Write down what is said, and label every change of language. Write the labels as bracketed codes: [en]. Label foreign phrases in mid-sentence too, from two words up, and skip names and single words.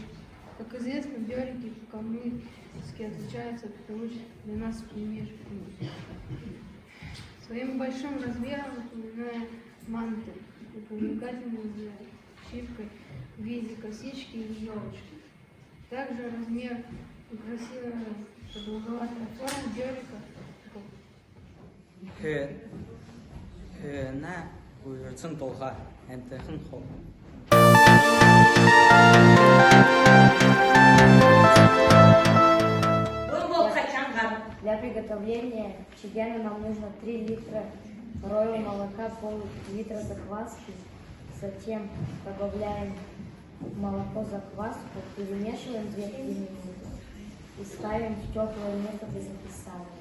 [ru] Как известно, бёрики по-калмыцки отличаются от привычных для нас пельмешек своим большим размером, напоминая манты, и привлекательной защипкой в виде косички или елочки. Также размер и красивая продолговатая форма бёрика [xal] на уйрцын толга энтэхэн хол. [ru] Для приготовления чигена нам нужно 3 литра роевого молока, пол-литра закваски. Затем добавляем молоко, закваску, перемешиваем 2-3 минуты и ставим в теплое место для закисания.